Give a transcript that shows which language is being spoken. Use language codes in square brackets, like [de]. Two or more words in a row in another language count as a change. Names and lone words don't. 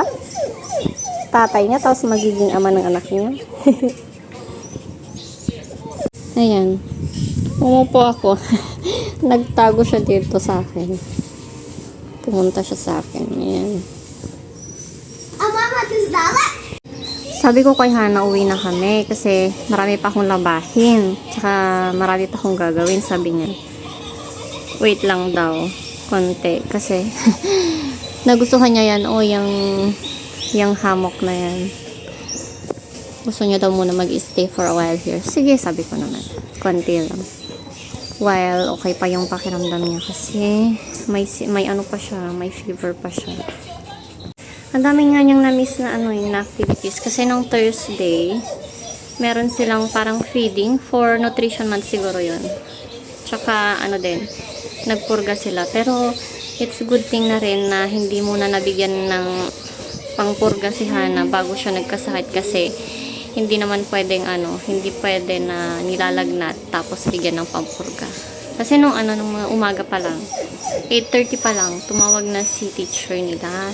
[tl] Tatay niya, tapos magiging ama ng anak niya. Ayan. Umupo ako. Nagtago siya dito sa akin. Pumunta siya sa akin. Ayan. [ru] Mama, ты сдала? [tl] Sabi ko kay Hannah, uwi na kami kasi marami pa akong labahin. Tsaka marami pa akong gagawin, sabi niya. Wait lang daw. Konti. Kasi nagustuhan niya yan. O, yung hammock na yan. Gusto niya daw muna mag-stay [en] for a while here. [tl] Sige, sabi ko naman. Konti lang. While okay pa yung pakiramdam niya kasi may ano pa siya, may fever pa siya. Ang dami nga niyang na-miss na na activities kasi nung Thursday meron silang parang feeding [en] for nutrition month [tl] siguro yun. Tsaka din, nagpurga sila. Pero [en] it's good thing [tl] na rin na hindi muna nabigyan ng pangpurga si Hannah bago siya nagkasakit kasi hindi naman pwedeng hindi pwede na nilalagnat tapos bigyan ng pampurga. Kasi nung mga umaga pa lang, 8:30 pa lang, tumawag na si teacher nila.